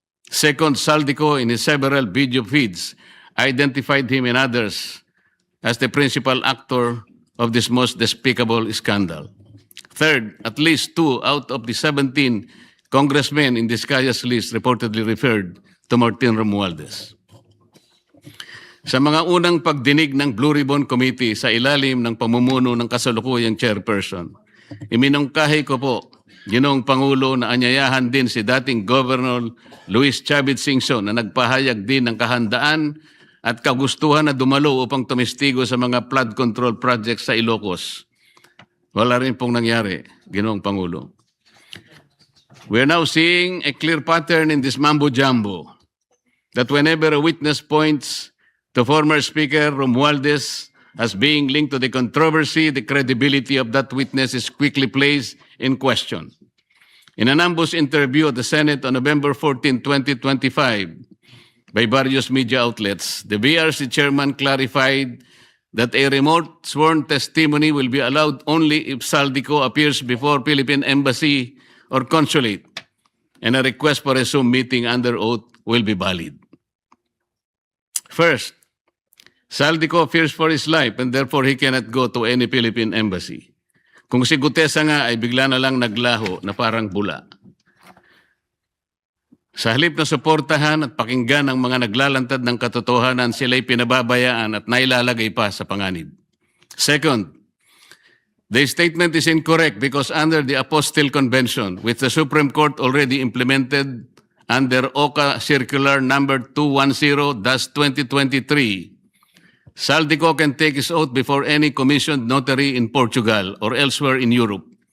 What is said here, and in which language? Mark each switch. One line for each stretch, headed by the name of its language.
English: Second, Saldico, in his several video feeds, identified him and others as the principal actor of this most despicable scandal. Third, at least 2 out of the 17 congressmen in Diskaya's list reportedly referred to Martin Romualdez.
Filipino: Sa mga unang pagdinig ng Blue Ribbon Committee sa ilalim ng pamumuno ng kasalukuyang chairperson, iminungkahi ko po, Ginoong Pangulo, na anyayahan din si dating Governor Luis Chavez Singson na nagpahayag din ng kahandaan at kagustuhan na dumalo upang tumistigo sa mga flood control projects sa Ilocos. Wala rin pong nangyari, Ginoong Pangulo.
English: We are now seeing a clear pattern in this mambo-jumbo that whenever a witness points to former Speaker Romualdez as being linked to the controversy, the credibility of that witness is quickly placed in question. In an ambush interview at the Senate on November 14, 2025, by various media outlets, the BRC chairman clarified that a remote sworn testimony will be allowed only if Saldico appears before Philippine Embassy or Consulate, and a request for a Zoom meeting under oath will be valid. First, Saldico fears for his life and therefore he cannot go to any Philippine embassy.
Filipino: Kung si Gutesa nga ay bigla na lang naglaho na parang bula. Sa halip na suportahan at pakinggan ang mga naglalantad ng katotohanan, sila'y pinababayaan at nailalagay pa sa panganib.
English: Second, the statement is incorrect because under the Apostille Convention, which the Supreme Court already implemented under OCA Circular number 210-2023, Saldico can take his oath before any commissioned notary in Portugal or elsewhere in Europe.